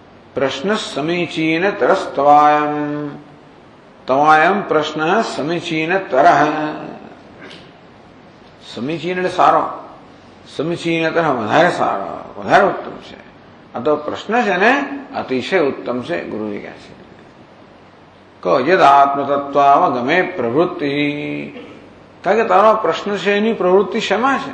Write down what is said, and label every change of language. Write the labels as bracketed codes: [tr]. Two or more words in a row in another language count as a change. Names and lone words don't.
[sa] प्रश्न समीचीन तरस्तवायम, तवायम प्रश्न समीचीन तरह। [gu] समीचीन એટલે સારો, [sa] समीचीन तरह [gu] વધારે સારો, વધારે ઉત્તમ છે. આ તો પ્રશ્ન છે ને અતિશય ઉત્તમ છે. ગુરુજી કહે છે કહો [sa] यद आत्मतत्वावगमे प्रवृत्ति, [gu] કારણ કે તારો પ્રશ્ન છે એની પ્રવૃત્તિ શેમાં છે?